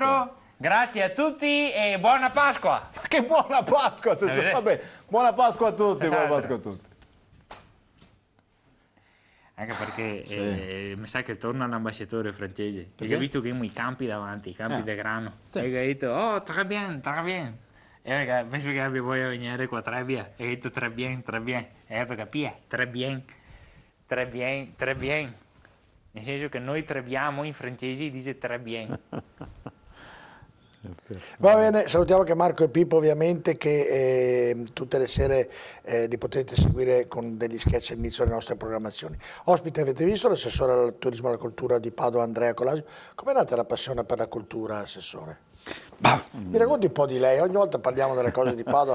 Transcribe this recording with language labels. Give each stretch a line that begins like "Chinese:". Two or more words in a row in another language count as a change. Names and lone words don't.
Italian: Senz'altro, grazie a tutti e buona Pasqua! Che buona Pasqua! Vabbè, buona Pasqua a tutti, buona Esatto. Pasqua a tutti. Anche perché mi sa che torna l'ambasciatore francese. Perché ho visto che abbiamo i campi davanti, i campi di grano. Sì. E ho detto,
French: oh, très bien, très bien.
Italian: E perché penso che abbia voglia di venire qua a Trebbia. E ho detto,
French: très bien, très bien.
Italian: E perché capire,
French: très bien, très bien, très bien.
Italian: Nel senso che noi trebbiamo in francese dice
French: très bien.
Italian: Va bene, salutiamo anche Marco e Pippo ovviamente che tutte le sere li potete seguire con degli sketch all'inizio delle nostre programmazioni. Ospite avete visto l'assessore al turismo e alla cultura di Padova Andrea Colasio. Com'è nata la passione per la cultura, assessore? Mi racconti un po' di lei, ogni volta parliamo delle cose di Padova,